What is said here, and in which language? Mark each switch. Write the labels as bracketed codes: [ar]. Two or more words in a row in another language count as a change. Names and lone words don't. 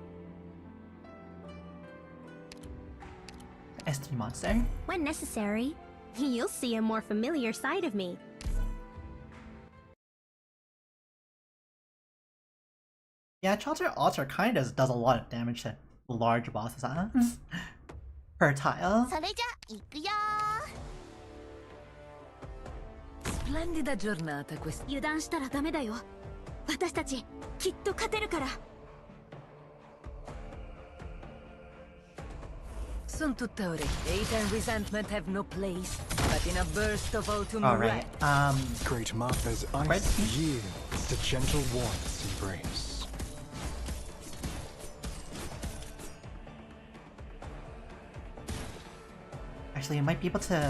[en] S3 Monster. When necessary, you'll see a more familiar side of me. Yeah, Chaucer Altar kind of does a lot of damage to large bosses, huh? Per tile. [ja] それじゃ行くよ [it] Splendida giornata questa. [ja] 油断したらダメだよ。私たちきっと勝てるから。 [it] Son tutta orecchie. [en] Hate and resentment have no place, but in a burst of autumn Alright, Great Martha's ice yields to gentle warmth's embrace. actually, we might be able to...